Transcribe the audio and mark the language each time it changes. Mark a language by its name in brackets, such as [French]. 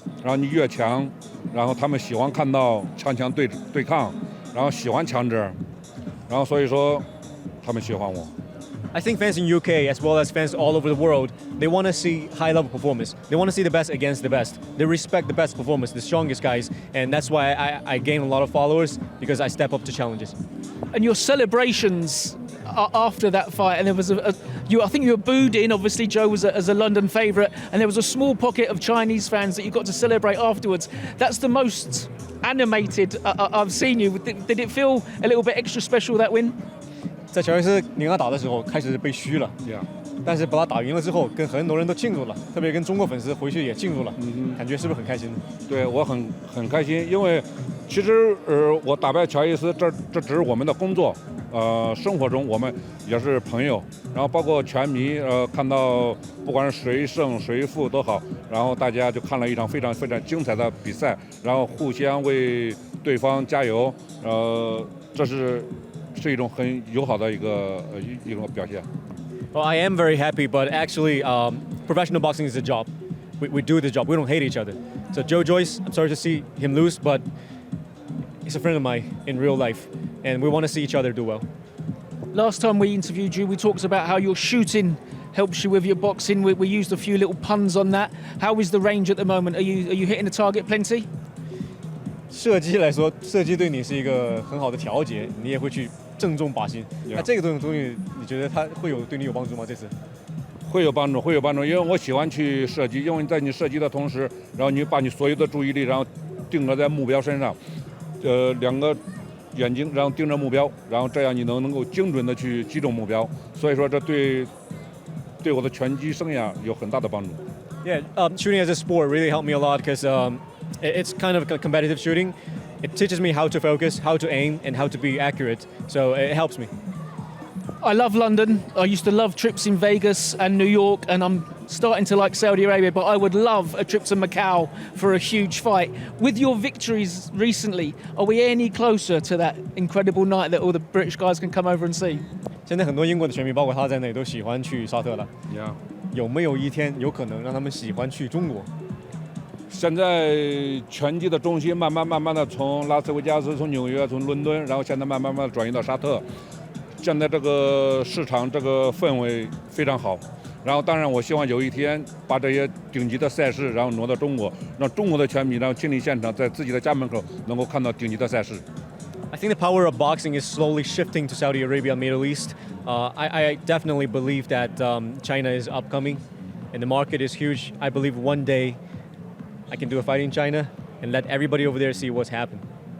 [Chinese] 然后你越强，然后他们喜欢看到强对抗，然后喜欢强者，然后所以说他们喜欢我。 [English] I think fans in UK, as well as fans all over the world, they want to see high-level performance. They want to see the best against the best. They respect the best performance, the strongest guys, and that's why I gain a lot of followers, because I step up to challenges. And your celebrations after that fight, and there was I think you were booed in. Obviously, Joe was as a London favourite, and there was a small pocket of Chinese fans that you got to celebrate afterwards. That's the most animated I've seen you. Did it feel a little bit extra special, that win? [Chinese] 在乔伊斯你跟他打的时候，开始被虚了，但是把他打赢了之后，跟很多人都庆祝了，特别跟中国粉丝回去也庆祝了，感觉是不是很开心？对，我很开心，因为其实我打败乔伊斯，这只是我们的工作，生活中我们也是朋友，然后包括全迷，看到不管是谁胜谁负都好，然后大家就看了一场非常非常精彩的比赛，然后互相为对方加油，这是一种很友好的一种表现。 [English] Well, I am very happy, but actually, professional boxing is a job. We do the job. We don't hate each other. So Joe Joyce, I'm sorry to see him lose, but he's a friend of mine in real life, and we want to see each other do well. Last time we interviewed you, we talked about how your shooting helps you with your boxing. We used a few little puns on that. How is the range at the moment? Are you hitting the target plenty? [Chinese] 射击来说，射击对你是一个很好的调节，你也会去正中靶心。那这个东西，你觉得它会对你有帮助吗？这次？会有帮助，因为我喜欢去射击，因为在你射击的同时，然后你把你所有的注意力，然后定格在目标身上，两个眼睛，然后盯着目标，然后这样你能够精准的去击中目标。所以说，这对我的拳击生涯有很大的帮助。 [English] Yeah, shooting as a sport really helped me a lot because it's kind of competitive shooting. It teaches me how to focus, how to aim, and how to be accurate. So it helps me. I love London. I used to love trips in Vegas and New York, and I'm starting to like Saudi Arabia, but I would love a trip to Macau for a huge fight. With your victories recently, are we any closer to that incredible night that all the British guys can come over and see? [Chinese] 现在很多英国的球迷，包括他在内，都喜欢去沙特了。有没有一天有可能让他们喜欢去中国？现在拳击的中心慢慢的从拉斯维加斯、从纽约、从伦敦，然后现在慢慢转移到沙特。现在这个市场这个氛围非常好，然后当然我希望有一天把这些顶级的赛事然后挪到中国，让中国的拳迷然后亲临现场，在自己的家门口能够看到顶级的赛事。 [English] I think the power of boxing is slowly shifting to Saudi Arabia, Middle East. I definitely believe that China is upcoming, and the market is huge. I believe one day I can do a fight in China and let everybody over there see what's happened.